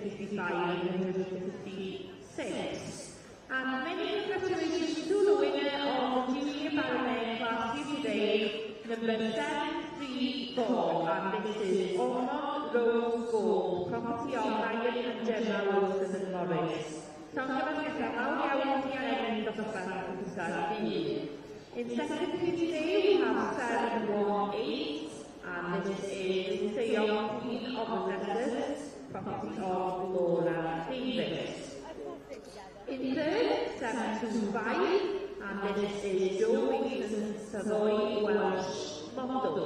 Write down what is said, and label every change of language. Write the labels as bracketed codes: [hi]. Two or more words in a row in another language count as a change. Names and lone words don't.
[en] 155 and 156. And many congratulations to the winner of the Junior Ballymare class here today, number 734, and this is Ormond Rose Gold, property of Ryan and Gemma Wilson and Morris. [cy] Llongyfarchiadau mawr iawn i Aren dosbarth Caerdydd. [en] In second place today we have 718, and this is Seong Queen of the Desert, property of Laura Davis. In third, 725, and this is Joe Mason Savoy Welsh Model.